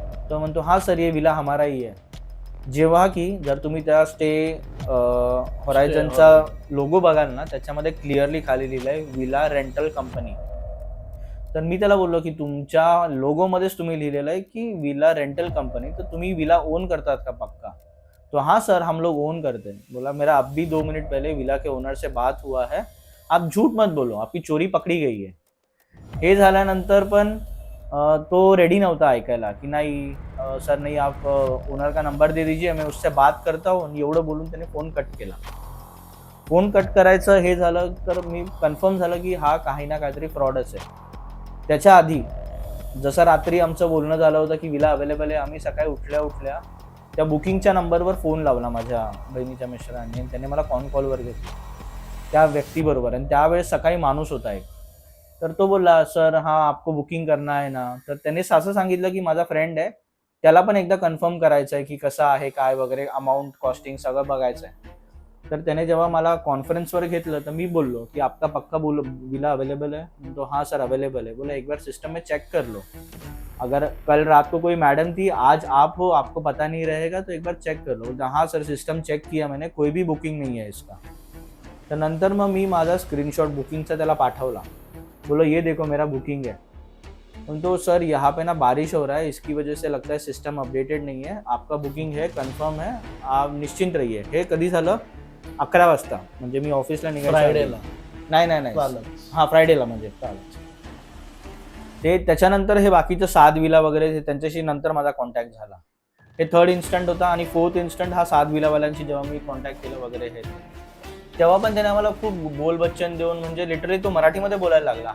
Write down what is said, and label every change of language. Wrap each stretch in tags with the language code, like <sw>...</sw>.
<mr>तो म्हणतो</mr> <hi>हां सर ये विला हमारा ही है.</hi> <mr>जेव्हा की जर तुम्ही त्या स्टे हॉरायझनचा लोगो बघाल ना, त्याच्यामध्ये क्लिअरली खाली लिहिलं आहे विला रेंटल कंपनी. तर मी त्याला बोललो की तुमच्या लोगोमध्येच तुम्ही लिहिलेलं आहे की विला रेंटल कंपनी, तर तुम्ही विला ओन करतात का पक्का.</mr> <hi>तो हाँ सर हम लोग ओन करते हैं. बोला मेरा अब भी 2 मिनट पहले विला के ओनर से बात हुआ है, आप झूठ मत बोलो, आपकी चोरी पकड़ी गई है.</hi> <mr>हे झाल्यानंतर पण तो रेडी नव्हता ऐकायला की नाही सर नाही</mr> <hi>आप ओनर का नंबर दे दीजिए मैं उससे बात करता हूँ,</hi> <mr>एवढं बोलून त्याने फोन कट केला. फोन कट करायचं हे झालं तर मी कन्फर्म झालं की हा काही ना काहीतरी फ्रॉडच आहे. त्याच्या आधी जसं रात्री आमचं बोलणं झालं होतं की विला अवेलेबल आहे, आम्ही सकाळी उठल्या त्या बुकिंगच्या नंबरवर फोन लावला माझ्या बहिणीच्या मिस्टरांनी आणि त्याने मला कॉलवर घेतलं त्या व्यक्तीबरोबर. आणि त्यावेळेस सकाळी माणूस होता एक, तर तो बोलला</mr> <hi>सर हाँ आपको बुकिंग करना</hi> <mr>आहे ना. तर त्याने असं सांगितलं की माझा फ्रेंड आहे, त्याला पण एकदा कन्फर्म करायचं आहे की कसं आहे काय वगैरे, अमाऊंट कॉस्टिंग सगळं बघायचं आहे. तर त्याने जेव्हा मला कॉन्फरन्सवर घेतलं तर मी बोललो की</mr> <hi>आपका पक्का बोलो विला अवेलेबल है. तो हाँ सर अवेलेबल है. बोला एक बार सिस्टम में चेक कर लो, अगर कल रात को कोई मैडम थी आज आप हो आपको पता नहीं रहेगा तो एक बार चेक कर लो. बोलता हाँ सर सिस्टम चेक किया मैंने, कोई भी बुकिंग नहीं है इसका.</hi> <mr>तर नंतर मग मी माझा स्क्रीनशॉट बुकिंगचा त्याला पाठवला.</mr> <hi>बोलो ये देखो मेरा बुकिंग है. तो सर यहाँ पे ना बारिश हो रहा है, इसकी वजह से लगता है सिस्टम अपडेटेड नहीं है, आपका बुकिंग है कन्फर्म है, आप निश्चिंत रहिए.</hi> <mr>हे कधी झालं 11 वाजता, म्हणजे मी ऑफिसला निघायचं फ्रायडेला नाही चालेल. हां फ्रायडेला म्हणजे ते. त्याच्यानंतर हे बाकीचं 7 विला वगैरे त्यांच्याशी नंतर माझा कॉन्टॅक्ट झाला. हे 3rd इन्स्टंट होता. आणि 4th इन्स्टंट हा 7 विलावाल्यांशी जेव्हा मी कॉन्टॅक्ट केलं वगैरे हे, तेव्हा पण त्याने आम्हाला खूप बोलबच्चन देऊन म्हणजे लिटरली तो मराठीमध्ये बोलायला लागला.</mr>